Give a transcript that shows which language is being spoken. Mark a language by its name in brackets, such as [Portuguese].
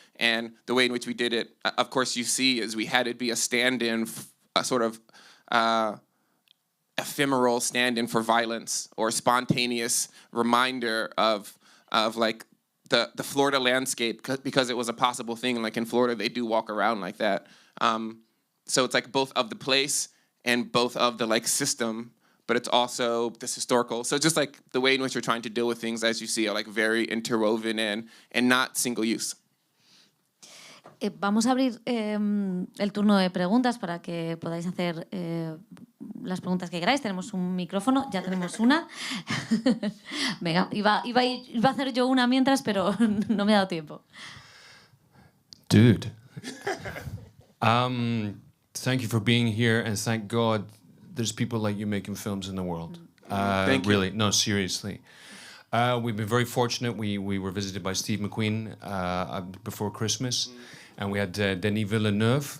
[English] And the way in which we did it, of course, you see, is we had it be a stand-in, a sort of ephemeral stand-in for violence, or spontaneous reminder of like the Florida landscape, because it was a possible thing. Like in Florida, they do walk around like that. So it's like both of the place and both of the like system, but it's also this historical. So just like the way in which you're trying to deal with things, as you see, are like very interwoven and not single use. [Spanish] Vamos a abrir el turno de preguntas para que podáis hacer las preguntas que queráis. Tenemos un micrófono, ya tenemos una. Venga, iba a hacer yo una mientras, pero no me ha dado tiempo. [English] Dude. Thank you for being here, and thank God there's people like you making films in the world. Thank you. Really, no, seriously. We've been very fortunate. We were visited by Steve McQueen before Christmas, and we had Denis Villeneuve.